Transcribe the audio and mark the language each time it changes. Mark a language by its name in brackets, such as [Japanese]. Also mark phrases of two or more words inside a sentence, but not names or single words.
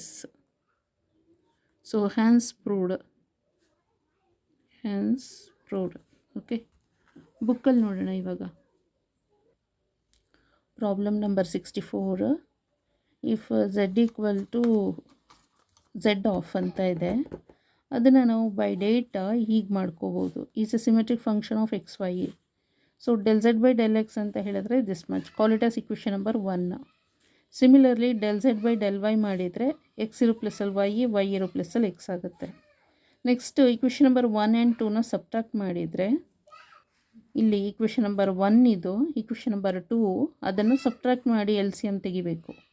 [English] so hence proved. [Kannada] ಓಕೆ, ಬುಕ್ಕಲ್ಲಿ ನೋಡೋಣ ಇವಾಗ. [English] problem number 64. if z equal to z of [Kannada] ಅಂತ ಇದೆ, ಅದನ್ನು ನಾವು [English] by data [Kannada] ಹೀಗೆ ಮಾಡ್ಕೋಬೋದು. [English] is a symmetric function of x y. so del z by del x [Kannada] ಅಂತ ಹೇಳಿದ್ರೆ [English] this much. call it as equation number 1. similarly del z by del y [Kannada] ಮಾಡಿದರೆ ಎಕ್ಸ್ ಇರೋ ಪ್ಲಸ್ಸಲ್ಲಿ ವೈ ಇರೋ ಪ್ಲಸ್ಸಲ್ಲಿ ಎಕ್ಸ್ ಆಗುತ್ತೆ. [English] next equation number 1 and 2 subtract [Kannada] ಮಾಡಿದರೆ ಇಲ್ಲಿ [English] equation number 1 ಇದು, equation number 2 [Kannada] ಅದನ್ನು ಸಬ್ಟ್ರಾಕ್ಟ್ ಮಾಡಿ [English] L C M ತೆಗಿಬೇಕು.